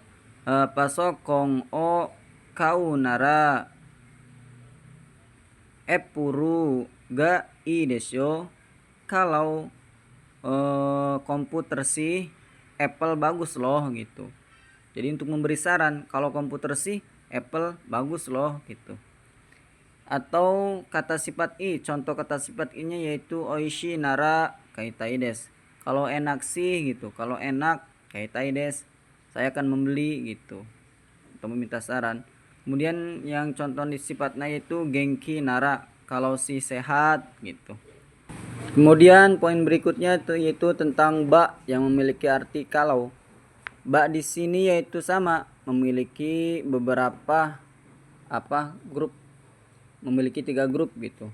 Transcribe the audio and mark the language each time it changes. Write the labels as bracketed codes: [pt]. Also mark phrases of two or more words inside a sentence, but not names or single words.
[ja] パソコンを買うならアップルがいいでしょう. [id] Kalau komputer sih Apple bagus loh gitu. Jadi untuk memberi saran, kalau komputer sih Apple bagus loh gitu. Atau kata sifat i, contoh kata sifat i-nya yaitu [ja] おいしいなら買いたいです. [id] Kalau enak sih gitu, kalau enak [ja] 買いたいです, [id] saya akan membeli gitu atau meminta saran. Kemudian yang contoh di sifatnya yaitu [ja] 元気なら, [id] kalau si sehat gitu. Kemudian poin berikutnya yaitu tentang ba yang memiliki arti kalau. Ba di sini yaitu sama, memiliki beberapa grup, memiliki 3 grup gitu.